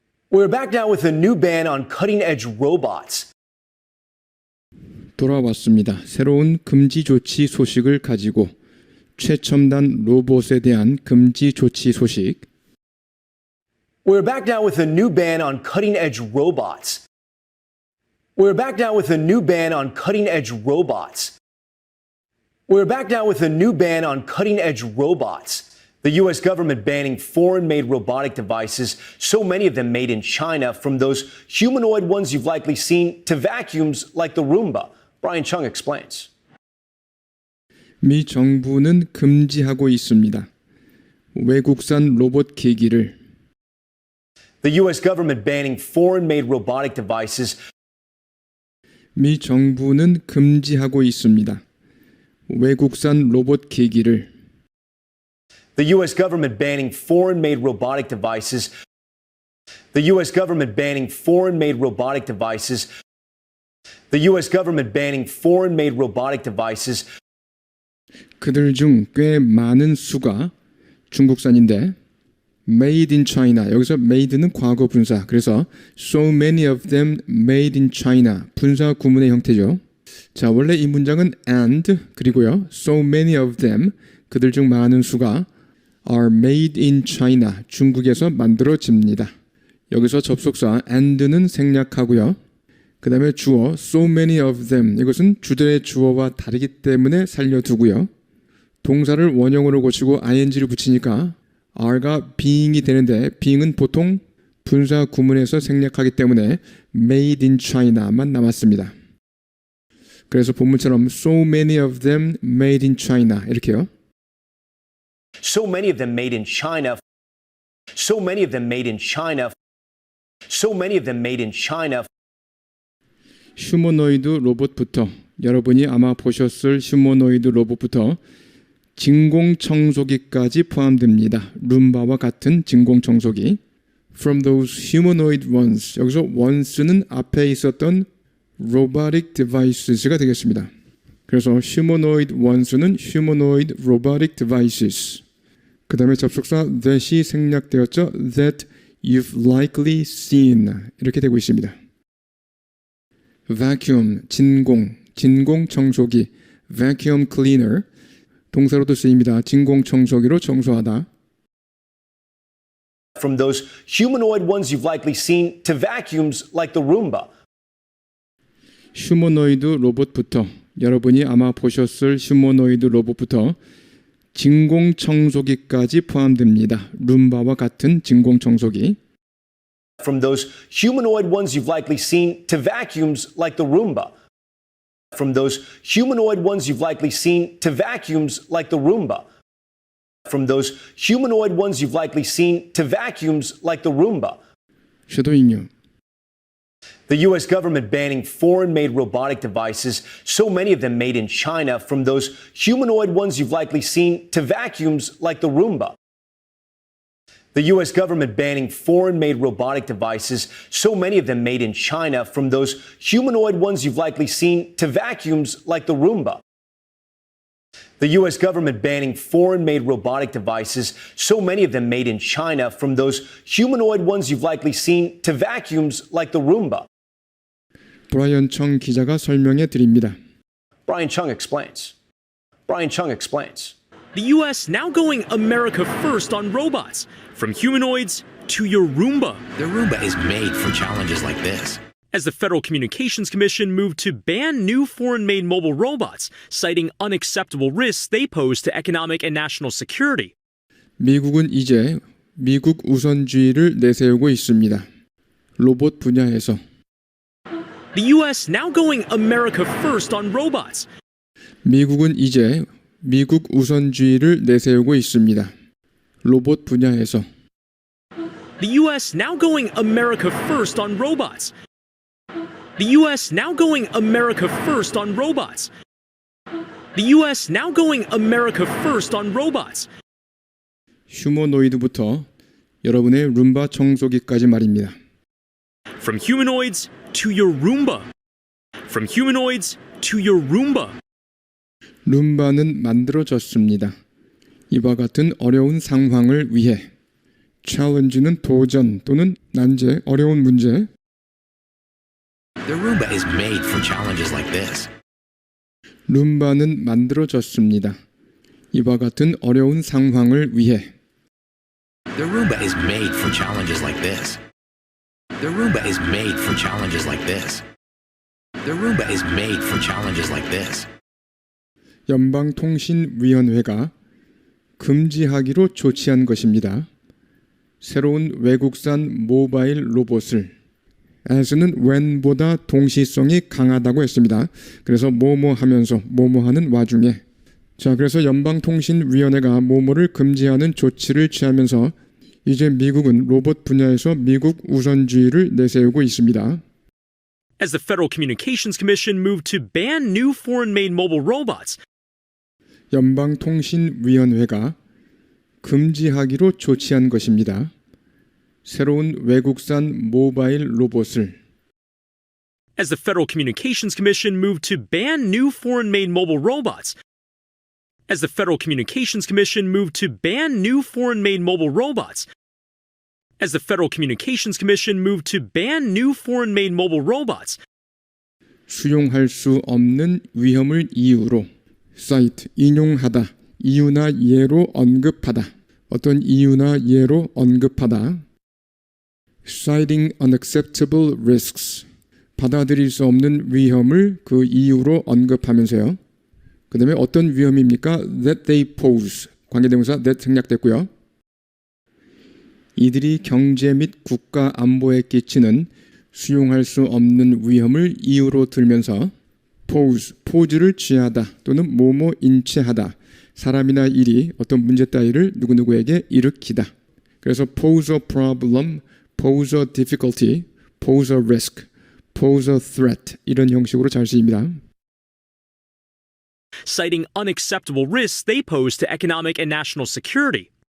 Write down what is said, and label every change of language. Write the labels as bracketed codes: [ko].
[en] We're back now with a new ban on cutting-edge robots. [ko] 돌아왔습니다. 새로운 금지 조치 소식을 가지고 최첨단 로봇에 대한 금지 조치 소식. [en] We're back now with a new ban on cutting-edge robots. We're back now with a new ban on cutting-edge robots. We're back now with a new ban on cutting-edge robots. The U.S. government banning foreign-made robotic devices, so many of them made in China, from those humanoid ones you've likely seen to vacuums like the Roomba. Brian Chung explains. [ko] 미 정부는 금지하고 있습니다. 외국산 로봇 기기를 [en] The U.S. government banning foreign-made robotic devices. [ko] 미 정부는 금지하고 있습니다. 외국산 로봇 기기를 [en] The U.S. government banning foreign-made robotic devices. The U.S. government banning foreign-made robotic devices. The U.S. government banning foreign-made robotic devices. [ko] 그들 중 꽤 많은 수가 중국산인데 [en] made in China [ko] 여기서 made는 과거 분사 그래서 [en] so many of them made in China [ko] 분사 구문의 형태죠. 자 원래 이 문장은 and 그리고요 [en] so many of them [ko] 그들 중 많은 수가 [en] are made in China [ko] 중국에서 만들어집니다. 여기서 접속사 and는 생략하고요. 그 다음에 주어 [en] so many of them [ko] 이것은 주절의 주어와 다르기 때문에 살려두고요. 동사를 원형으로 고치고 ing를 붙이니까 are가 being이 되는데 being은 보통 분사 구문에서 생략하기 때문에 [en] made in China [ko] 만 남았습니다. 그래서 본문처럼 [en] so many of them made in China [ko] 이렇게요. [en] So many of them made in China. So many of them made in China. So many of them made in China. [ko] 휴머노이드 로봇부터 여러분이 아마 보셨을 휴머노이드 로봇부터 진공청소기까지 포함됩니다. 룸바와 같은 진공청소기. [en] From those humanoid ones. [ko] 여기서 ones는 앞에 있었던 [en] robotic devices [ko] 가 되겠습니다. 그래서 [en] humanoid ones [ko] 는 [en] humanoid robotic devices. [ko] 그 다음에 접속사 that이 생략되었죠. [en] That you've likely seen [ko] 이렇게 되고 있습니다. vacuum, 진공 청소기, [en] vacuum cleaner [ko] 동사로도 쓰입니다. 진공 청소기로 청소하다. [en] From those humanoid ones you've likely seen to vacuums like the Roomba. [ko] 휴머노이드 로봇부터 여러분이 아마 보셨을 휴머노이드 로봇부터 진공 청소기까지 포함됩니다. 룸바와 같은 진공 청소기. [en] From those humanoid ones you've likely seen to vacuums like the Roomba. From those humanoid ones you've likely seen to vacuums like the Roomba. From those humanoid ones you've likely seen to vacuums like the Roomba. [ko] 쉐도잉요. [en] The U.S. government banning foreign-made robotic devices, so many of them made in China, from those humanoid ones you've likely seen to vacuums like the Roomba. The U.S. government banning foreign-made robotic devices, so many of them made in China, from those humanoid ones you've likely seen to vacuums like the Roomba. The U.S. government banning foreign-made robotic devices, so many of them made in China, from those humanoid ones you've likely seen to vacuums like the Roomba. [ko] 브라이언 청 기자가 설명해 드립니다. [en] Brian Chung explains. Brian Chung explains. The U.S. now going America first on robots, from humanoids to your Roomba. The Roomba is made for challenges like this. As the Federal Communications Commission moved to ban new foreign-made mobile robots, citing unacceptable risks they pose to economic and national security. [ko] 미국은 이제 미국 우선주의를 내세우고 있습니다. 로봇 분야에서 [en] The U.S. now going America first on robots. [ko] 미국은 이제 미국 우선주의를 내세우고 있습니다. 로봇 분야에서 [en] The U.S. now going America first on robots. The U.S. now going America first on robots. The U.S. now going America first on robots. [ko] 휴머노이드부터 여러분의 룸바 청소기까지 말입니다. [en] From humanoids to your Roomba. From humanoids to your Roomba. [ko] 룸바는 만들어졌습니다. 이와 같은 어려운 상황을 위해 challenge는 도전 또는 난제, 어려운 문제 [en] The Roomba is made for challenges like this. [ko] 룸바는 만들어졌습니다. 이와 같은 어려운 상황을 위해 [en] The Roomba is made for challenges like this. The Roomba is made for challenges like this. The Roomba is made for challenges like this. [ko] 연방통신위원회가 금지하기로 조치한 것입니다. 새로운 외국산 모바일 로봇을 as는 when보다 동시성이 강하다고 했습니다. 그래서 뭐뭐 하면서 뭐뭐 하는 와중에 그래서 연방통신위원회가 뭐뭐를 금지하는 조치를 취하면서 이제 미국은 로봇 분야에서 미국 우선주의를 내세우고 있습니다. [en] As the Federal Communications Commission moved to ban new foreign-made mobile robots, [ko] 연방통신위원회가 금지하기로 조치한 것입니다. 새로운 외국산 모바일 로봇을 [en] as the Federal Communications Commission moved to ban new foreign-made mobile robots, as the Federal Communications Commission moved to ban new foreign-made mobile robots, as the Federal Communications Commission moved to ban new foreign-made mobile robots, [ko] 수용할 수 없는 위험을 이유로 cite 인용하다, 이유나 예로 언급하다, 어떤 이유나 예로 언급하다, [en] citing unacceptable risks, [ko] 받아들일 수 없는 위험을 그 이유로 언급하면서요. 그 다음에 어떤 위험입니까? [en] that they pose, [ko] 관계대명사 that 생략됐고요. 이들이 경제 및 국가 안보에 끼치는 수용할 수 없는 위험을 이유로 들면서 pose, 포즈를 취하다 또는 뭐뭐 인체하다, 사람이나 일이 어떤 문제 따위를 누구누구에게 일으키다. 그래서 [en] pose a problem, pose a difficulty, pose a risk, pose a threat [ko] 이런 형식으로 잘 쓰입니다. [en] citing unacceptable risks they pose to economic and national security.